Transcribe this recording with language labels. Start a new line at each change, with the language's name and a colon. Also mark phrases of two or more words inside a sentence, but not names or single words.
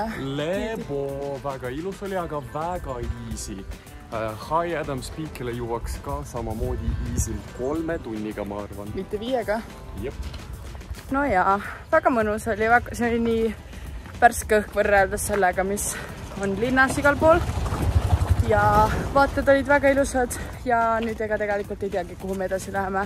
Estonian: Lebo, väga ilus oli, aga väga easy. High Adams Peakile jõuaks ka samamoodi easy 3 tunniga, ma arvan. Mitte 5-ga? Jep. No jaa, väga mõnus oli, see oli nii värske õhk võrreldes sellega, mis on linnas igal pool. Ja vaated olid väga ilusad ja nüüd ega tegelikult ei teagi, kuhu me edasi läheme.